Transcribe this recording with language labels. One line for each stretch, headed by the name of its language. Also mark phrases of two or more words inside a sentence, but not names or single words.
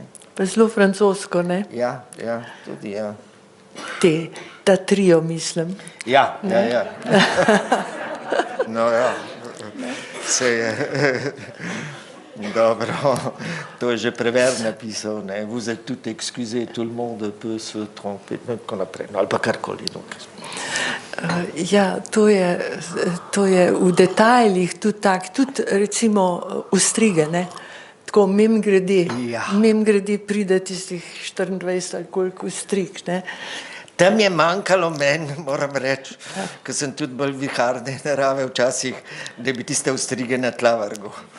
Slovenian: Pa zelo francosko, ne? Ja, ja, tudi, ja. Ta trio, mislim. Ja, ja, ja. No, ja, se je, dobro, to je že Prévert napisal, ne,
French: vous êtes tout excusé, tout le monde peut se tromper,
Slovenian: tako naprej, no, ali pa karkoli, no. Ja, to je v detajlih tudi tak, tudi recimo ustrige, ne? Tako mimogrede pride tistih 24 ali koliko strik, ne. Tam je manjkalo meni, moram reči, ker sem tudi bolj viharne narave včasih, da bi tiste ostrige na tla vrgel.